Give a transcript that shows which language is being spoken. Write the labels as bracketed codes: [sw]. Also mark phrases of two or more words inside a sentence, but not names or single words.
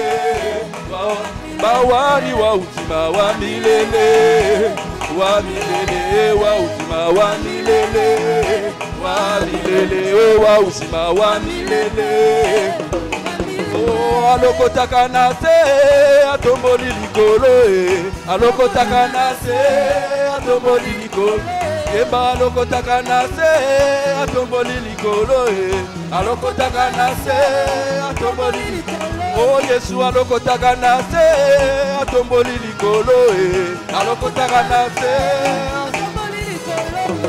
[sw] Baba wani wa uzima wa milele. Wa milele, wa uzima wa milele. Wa milele, wa uzima wa milele. [ln] Oh, alokotaka na se atomboli likolo, alokotaka na se atomboli likolo. Eba alokotaka na se atomboli likolo, alokotaka na se atomboli likolo. Oh, Yesu alokotaka na se atomboli likolo, alokotaka na se atomboli likolo.